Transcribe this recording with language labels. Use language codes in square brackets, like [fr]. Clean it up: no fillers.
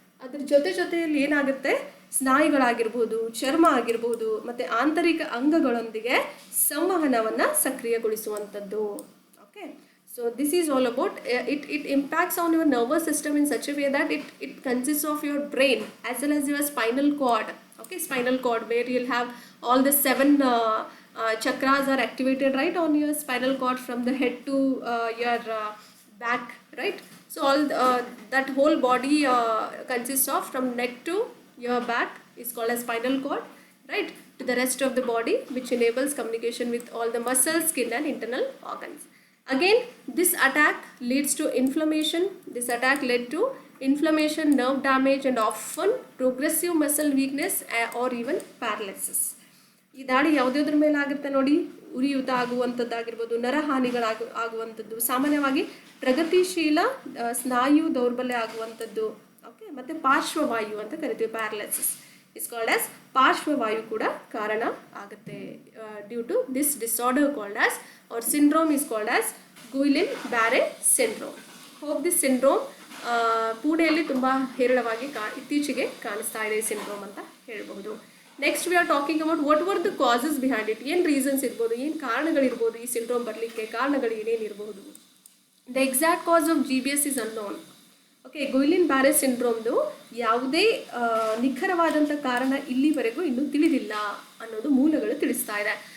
[kn] ಅದ್ರ ಜೊತೆಯಲ್ಲಿ ಏನಾಗುತ್ತೆ, ಸ್ನಾಯುಗಳಾಗಿರ್ಬೋದು, ಚರ್ಮ ಆಗಿರ್ಬೋದು, ಮತ್ತು ಆಂತರಿಕ ಅಂಗಗಳೊಂದಿಗೆ ಸಂವಹನವನ್ನು ಸಕ್ರಿಯಗೊಳಿಸುವಂಥದ್ದು. [en] Okay, so this is all about it impacts on your nervous system in such a way that it consists of your brain as well as your spinal cord. Okay, spinal cord, where you'll have all the 7 chakras are activated right on your spinal cord from the head to your back, right? So all that whole body consists of, from neck to your back is called as spinal cord, right, to the rest of the body, which enables communication with all the muscles, skin and internal organs. Again, this attack leads to inflammation. This attack led to inflammation, nerve damage and often progressive muscle weakness or even paralysis. [kn] ಈ ದಾಳಿ ಯಾವುದ್ರ ಮೇಲೆ ಆಗುತ್ತೆ ನೋಡಿ, ಉರಿಯೂತ ಆಗುವಂಥದ್ದಾಗಿರ್ಬೋದು, ನರಹಾನಿಗಳಾಗುವಂಥದ್ದು, ಸಾಮಾನ್ಯವಾಗಿ ಪ್ರಗತಿಶೀಲ ಸ್ನಾಯು ದೌರ್ಬಲ್ಯ ಆಗುವಂಥದ್ದು. ಓಕೆ, ಮತ್ತು ಪಾರ್ಶ್ವವಾಯು ಅಂತ ಕರಿತೀವಿ, [en] paralysis is called as [kn] ಪಾರ್ಶ್ವವಾಯು ಕೂಡ ಕಾರಣ ಆಗುತ್ತೆ. [en] Due to this disorder called as or syndrome is called as Guillain-Barré syndrome. Hope this syndrome [kn] ಪುಣೆಯಲ್ಲಿ ತುಂಬ ಹೇರಳವಾಗಿ ಇತ್ತೀಚೆಗೆ ಕಾಣಿಸ್ತಾ ಇದೆ ಈ ಸಿಂಡ್ರೋಮ್ ಅಂತ ಹೇಳ್ಬಹುದು. [en] Next we are talking about what were the causes behind it. [kn] ಏನು ರೀಸನ್ಸ್ ಇರ್ಬೋದು, ಏನು ಕಾರಣಗಳಿರ್ಬೋದು ಈ ಸಿಂಡ್ರೋಮ್ ಬರಲಿಕ್ಕೆ, ಕಾರಣಗಳು ಏನೇನಿರ್ಬೋದು. [en] The exact cause of GBS is unknown. [kn] Okay, ಗುಯಿಲಿನ್-ಬ್ಯಾರೆ ಸಿಂಡ್ರೋಮ್ದು ಯಾವುದೇ ನಿಖರವಾದಂಥ ಕಾರಣ ಇಲ್ಲಿವರೆಗೂ ಇನ್ನೂ ತಿಳಿದಿಲ್ಲ ಅನ್ನೋದು ಮೂಲಗಳು ತಿಳಿಸ್ತಾ ಇದೆ.